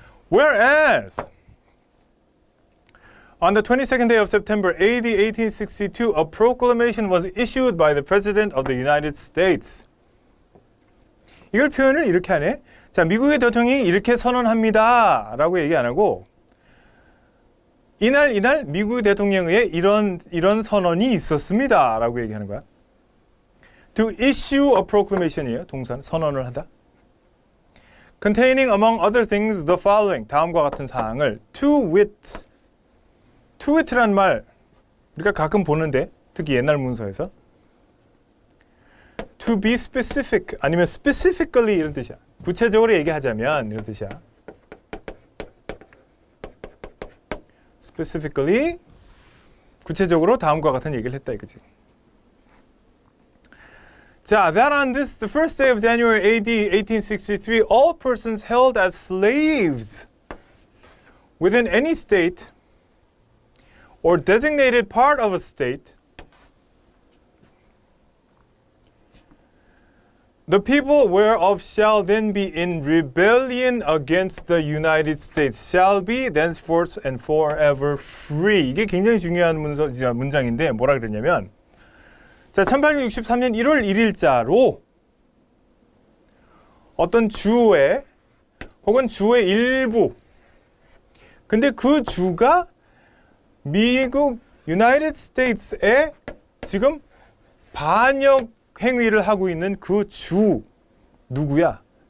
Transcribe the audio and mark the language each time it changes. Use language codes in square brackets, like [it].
[en] Whereas on the 22nd day of September AD 1862, a proclamation was issued by the President of the United States. [ko] 이걸 표현을 이렇게 하네. 자, 미국의 대통령이 이렇게 선언합니다. 라고 얘기 안 하고 이날 미국의 대통령에 의해 이런 선언이 있었습니다. 라고 얘기하는 거야. [en] To issue a proclamation이에요. [ko] 동사는 선언을 하다. [en] Containing among other things the following. [ko] 다음과 같은 사항을 [en] to wit [ko] 라는 말 우리가 가끔 보는데 특히 옛날 문서에서 [en] to be specific [ko] 아니면 specifically 이런 뜻이야. 구체적으로 얘기하자면 이런 뜻이야. specifically 구체적으로 다음과 같은 얘기를 했다 이거지. 자, [en] that on this, the first day of January AD 1863, all persons held as slaves within any state or designated part of a state, the people whereof shall then be in rebellion against the United States shall be thenceforth and forever free. [ko] 이게 굉장히 중요한 문장인데 뭐라 그랬냐면 자, 1863년 1월 1일자로 어떤 주에 혹은 주의 일부 근데 그 주가 미국 유나이티드 스테이츠에 지금 반역 행위를 하고 있는 그 주 누구야?